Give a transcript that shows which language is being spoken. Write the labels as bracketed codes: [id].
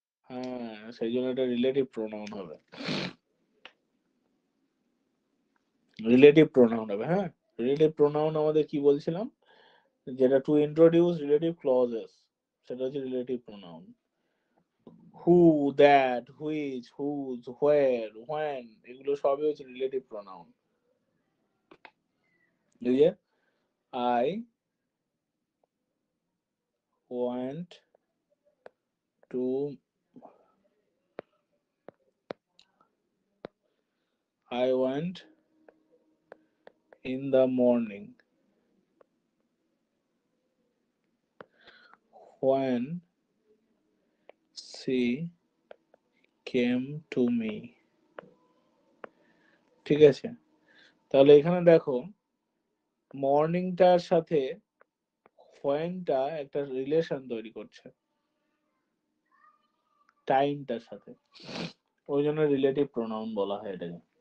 [bn] হ্যাঁ, সেই জন্য এটা রিলেটিভ প্রোনাউন হবে, রিলেটিভ প্রোনাউন হবে। হ্যাঁ, রিলেটিভ প্রোনাউন আমাদের কি বলছিলাম, যেটা টু ইন্ট্রোডিউস রিলেটিভ ক্লজেস, সেটা হচ্ছে relative pronoun. Who, that, which, whose, where, when, এগুলো সবই হচ্ছে রিলেটিভ প্রোনাউন। এই যে [en] I want to, I went in the morning when she came to me। [bn] ঠিক আছে, তাহলে এখানে দেখো মর্নিংটার সাথে হোয়েনটা একটা রিলেশন তৈরি করছে টাইমটার সাথে, ওই জন্য রিলেটিভ প্রোনাউন বলা হয় এটাকে।